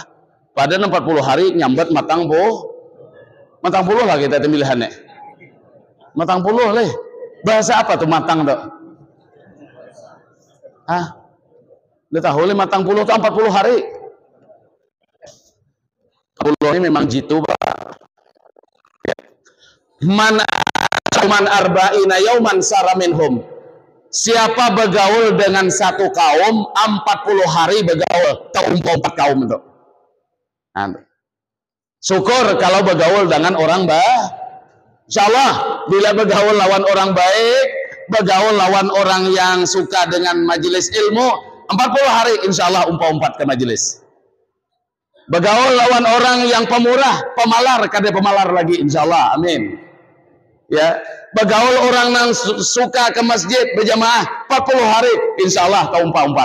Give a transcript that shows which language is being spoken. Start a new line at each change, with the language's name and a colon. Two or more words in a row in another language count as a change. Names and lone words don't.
Banjar: Pada 40 hari nyambat matang puluh lah kita tembilahannya. Matang puluh leh.
Indonesian: Bahasa apa tuh matang tuh? Hah? Udah tahu matang puluh itu 40 hari. 40 ini memang jitu Pak.
Arabic: من أربعين يوما صار منهم.
Banjar: Siapa bergaul dengan satu kaum 40 hari bergaul, umpah 4 kaum itu. Nah, syukur kalau bergaul dengan orang insyaallah bila bergaul lawan orang baik, bergaul lawan orang yang suka dengan majelis ilmu 40 hari insyaallah umpah ke majelis. Bergaul lawan orang yang pemurah, pemalar, kada pemalar lagi insyaallah, amin. Ya, bergaul orang yang suka ke masjid berjamaah 40 hari insyaallah umpah.